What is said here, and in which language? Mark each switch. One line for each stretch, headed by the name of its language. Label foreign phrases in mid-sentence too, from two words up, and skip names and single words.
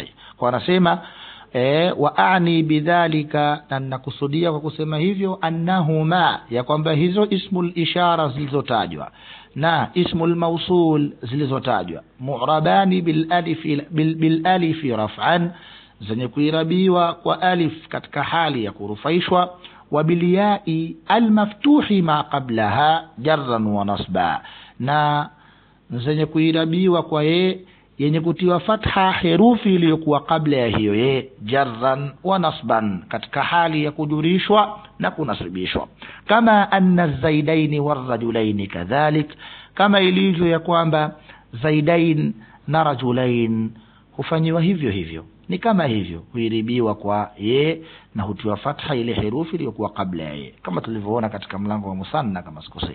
Swahili: Kwa anasema
Arabic: wa aani bidhalika,
Swahili: na nakusudia kwa kusema hivyo annahuma, ya kwamba hizo
Arabic: ismul ishara
Swahili: zilizotajwa na
Arabic: ismul mausul
Swahili: zilizotajwa mu'rabani
Arabic: bil alif raf'an,
Swahili: zenye kuirabiwa kwa alif katika hali ya kurufaishwa,
Arabic: wa bil ya'i al maftuhi ma qablaha jarran wa nasba,
Swahili: na zenye kuirabiwa kwa ye yenye kutiwa fatha herufi iliyokuwa kabla ya hiyo ye
Arabic: jarran wa nasban,
Swahili: katika hali ya kujurishwa na kunasibishwa. Kama
Arabic: anna zaidaini warrajulaini kadhalik,
Swahili: kama ilivyo ya kwamba zaidain na rajulain hufanyiwa hivyo hivyo, ni kama hivyo huiribiwa kwa ye na hutiwa fatha ile herufi iliyokuwa kabla ya ye, kama tulivyoona katika mlango wa musanna kama sikosei.